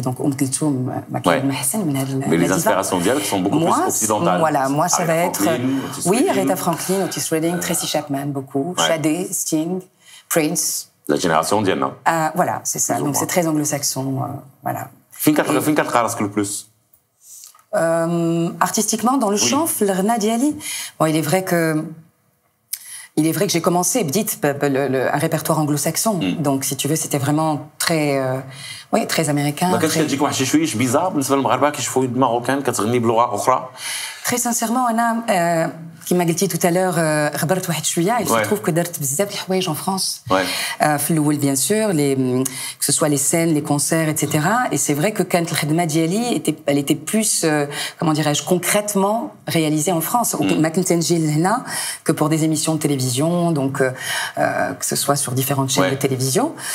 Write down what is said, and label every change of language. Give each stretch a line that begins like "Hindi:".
Arabic: Donc كلثوم ما كاين ما احسن من هذا.
French: Mais les inspirations ديالك sont beaucoup plus occidentales. Voilà, moi ça va être oui, Aretha Franklin, Otis Redding, Tracy Chapman beaucoup, Sade, Sting, Prince. La génération ديالنا. Voilà, c'est ça. Donc c'est très anglo-saxon, voilà.
Arabic: فين كتلقى راسك
French: le plus? Artistiquement dans le chant,
Arabic: في الغناء ديالي.
French: Bon, il est vrai que j'ai commencé
Arabic: بديت
French: un répertoire anglo-saxon. Donc si tu veux c'était vraiment très américain.
Arabic: ما كانش كتجيك واحد شويه بيزار بالنسبه للمغاربه كيشوفوا يد ماروكان كتغني بلغه اخرى؟
French: Très sincèrement
Arabic: انا كما قلتي
French: tout à l'heure
Arabic: غبرت واحد شويه.
French: Il se trouve que
Arabic: درت بزاف الحوايج
French: en France.
Arabic: في الاول
French: bien sûr que ce soit les scènes, les concerts, etc. Et c'est vrai que quand
Arabic: الخدمه ديالي
French: elle était plus comment dirais-je concrètement réalisée en France.
Arabic: ما كنت نجي لهنا
French: que pour des émissions de télévision, donc que ce soit sur différentes chaînes de télévision.